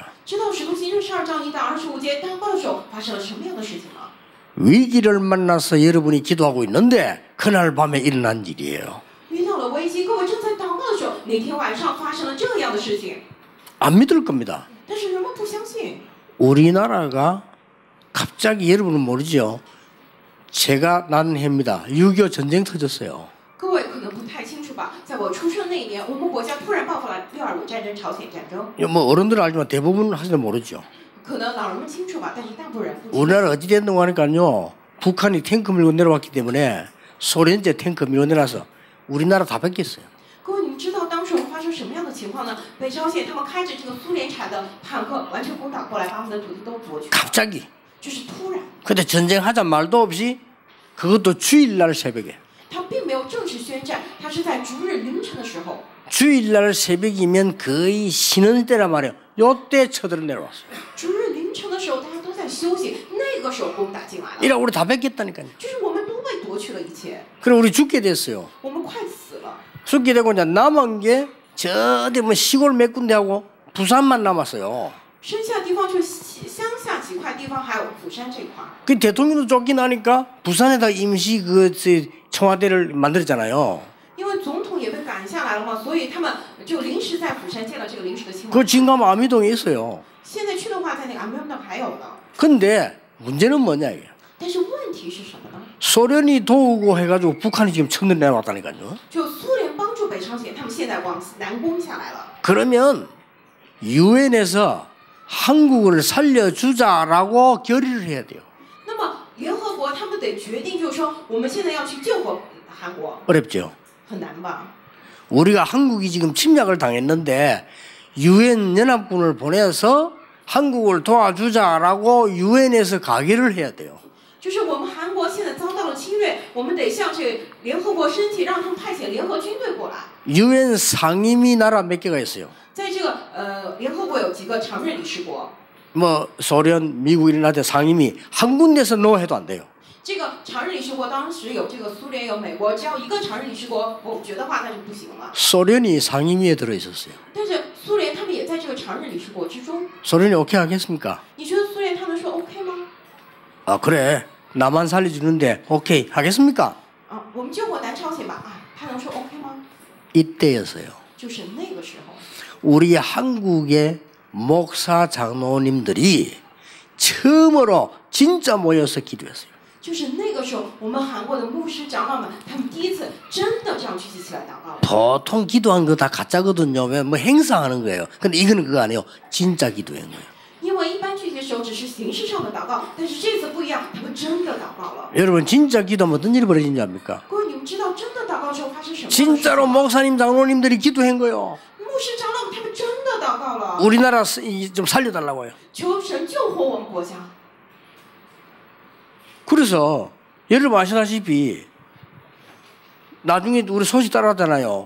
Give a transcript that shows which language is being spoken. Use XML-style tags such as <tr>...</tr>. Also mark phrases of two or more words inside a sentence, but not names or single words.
<zh>知道使徒行传12章1到25节祷告的时候发生了什么样的事情吗？</zh> <ko>위기를 만나서 여러분이 기도하고 있는데 그날 밤에 일어난 일이에요.</ko> <zh>遇到了危机，各位正在祷告的时候，那天晚上发生了这样的事情。</zh> <ko>안 믿을 겁니다.</ko> <zh>但是人们不相信。</zh> <ko>우리나라가 갑자기 여러분은 모르죠. 제가 난 해입니다. 6.25 전쟁 터졌어요.</ko> <zh>各位可能不太清楚吧，在我出生那一年，我们国家突然爆发了6.25战争、朝鲜战争。</zh> <ko>뭐 어른들은 알지만 대부분 하시는 모르죠.</ko> <zh>可能老人们清楚吧，但是大部分人不清楚。</zh> <ko>우리나라 어찌 됐는가 하니까요. 북한이 탱크 밀고 내려왔기 때문에 소련제 탱크 밀고 내려와서 우리나라 다 뺏겼어요.</ko> <zh>各位，你们知道当时我们发生什么样的情况呢？北朝鲜他们开着这个苏联产的坦克，完全攻打过来，把我们的土地都夺去。</zh> <ko>갑자기.</ko> <zh>就是突然。</zh> <ko>근데 전쟁하자 말도 없이 그것도 주일날 새벽에.</ko> <zh>他并没有正式宣战，他是在逐日凌晨的时候。</zh> <ko>주일날 새벽이면 거의 쉬는 때란 말이에요. 요때 쳐들어 내려왔어요.</ko> <zh>逐日凌晨的时候，大家都在休息，那个时候攻打进来了。</zh> <ko>이라 우리 다 뺏겼다니까요.</ko> <zh>就是我们都被夺去了一切，</zh> <ko>그럼 우리 죽게 됐어요.</ko> <zh>我们快死了。</zh> <ko>죽게 되고 이제 남은 게 저 어디 뭐 시골 몇 군데하고 부산만 남았어요.</ko> <zh>剩下的地方就乡下几块地方，还有釜山这块。</zh> <ko>그 대통령도 쫓겨나니까 부산에다 임시 그 청와대를 만들었잖아요.</ko> <zh>因为总统也被赶下来了嘛，所以他们就临时在釜山建了这个临时的青瓦。</zh> <ko>그 지금 가면 아미동에 있어요.</ko> <zh>现在去的话，在那个安门那还有呢。</zh> <ko>근데 문제는 뭐냐 이게.</ko> <zh>但是问题是什么呢？</zh> <ko>소련이 도우고 해가지고 북한이 지금 쳐들 내려왔다니까요.</ko> <zh>就苏联帮助北朝鲜，他们现在往南攻下来了。</zh> <ko>그러면 유엔에서 한국을 살려주자라고 결의를 해야 돼요.</ko> <zh>那么联合国他们得决定，就是说我们现在要去救活韩国，</zh> <ko>어렵죠.</ko> <zh>很难吧？</zh> <ko>우리가 한국이 지금 침략을 당했는데 유엔 연합군을 보내서 한국을 도와주자라고 유엔에서 가결을 해야 돼요.</ko> <zh>就是我们韩国现在遭到了侵略，我们得向这联合国申请，让他们派遣联合军队过来。</zh> <ko>유엔 상임위 나라 몇 개가 있어요.</ko> <zh>在这个联合国有几个常任理事国，</zh> <ko>뭐 소련, 미국 이런 나라 상임위 한 군데서 넣어 해도 안 돼요.</ko> <zh>这个常任理事国当时有这个苏联有美国，只要一个常任理事国否决的话，那就不行了。</zh> <ko>소련이 상임위에 들어 있었어요.</ko> <zh>但是苏联他们也在这个常任理事国之中，</zh> <ko>소련이 오케이 하겠습니까?</ko> <zh>你觉得苏联他们说 OK 吗？</zh> <ko>아 그래 나만 살려주는데 오케이 하겠습니까?</ko> <zh>啊，我们救活南朝鲜吧，啊，他能说 OK 吗？</zh> <ko>이때였어요.</ko> <zh>就是那个时候，</zh> <ko>우리 한국의 목사 장로님들이 처음으로 진짜 모여서 기도했어요.</ko> <zh>就是那个时候，我们韩国的牧师长老们，他们第一次真的这样聚集起来祷告了。</zh> <ko>보통 기도한 거 다 가짜거든요. 왜 뭐 행사하는 거예요. 근데 이거는 그거 아니에요. 진짜 기도한 거예요.</ko> <zh>因为一般聚集的时候只是形式上的祷告，但是这次不一样，他们真的祷告了。</zh> <ko>여러분 진짜 기도하면 어떤 일이 벌어진지 압니까?</ko> <zh>各位，你们知道真的祷告之后发生什么？</zh> <ko>진짜로 목사님 장로님들이 기도한 거예요.</ko> <zh>牧师长老们他们真的祷告了，</zh> <ko>우리나라 좀 살려달라고요.</ko> <zh>求神救活我们国家。</zh> <ko>그래서 여러분 아시다시피 나중에 우리 소식 따라왔잖아요.</ko>